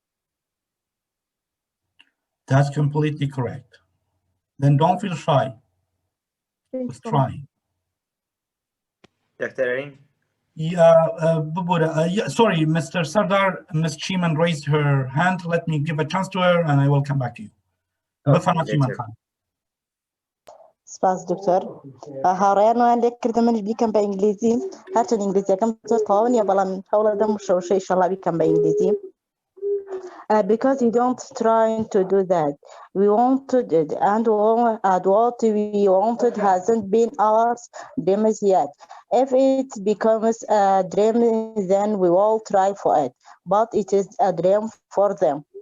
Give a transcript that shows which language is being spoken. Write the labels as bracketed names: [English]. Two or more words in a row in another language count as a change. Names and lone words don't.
[English] That's completely correct. Then don't feel shy Thanks with so much. trying. Dr. Arin? Yeah, yeah, sorry, Mr. Sardar, Ms. Cheeman raised her hand. Let me give a chance to her and I will come back to you. [Arabic] بفهمك شي [English] later. [Arabic] مكان. [Central Kurdish] سباس دكتور هاڕێنوان لێک کردمەش بیکەم بە ئینگلیزی هەرچەند ئینگلیزیەکەم زۆر تەواو نییە بەڵام هەوڵە دەم شەوشەی ئینشەڵا بیکەم بە ئینگلیزی. [English] Because you don't trying to do that. We wanted it, and what we wanted hasn't been ours dreams yet. If it becomes a dream, then we will try for it. But it is a dream for them.